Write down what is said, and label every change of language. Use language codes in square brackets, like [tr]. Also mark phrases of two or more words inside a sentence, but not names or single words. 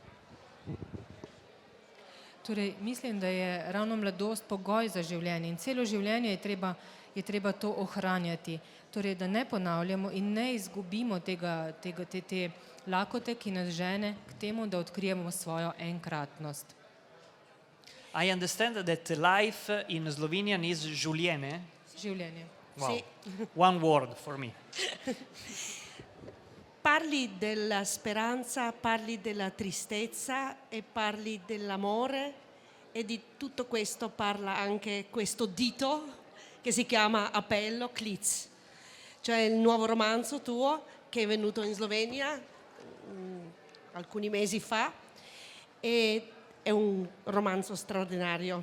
[sl] Torej, mislim, da je ravno mladost pogoj za življenje in celo življenje je treba to ohranjati. Torej, da ne ponavljamo in ne izgubimo te lakote, ki nas žene k temu, da odkrijemo svojo enkratnost. [en] I understand that life in Slovenian is življenje. [sl] Življenje. [en] Wow. [it] Sì. [en] One word for me. [it] Parli della speranza, parli della tristezza e parli dell'amore e di tutto questo parla anche questo dito che si chiama Appello, Klic, cioè il nuovo romanzo tuo che è venuto in Slovenia alcuni mesi fa e è un romanzo straordinario.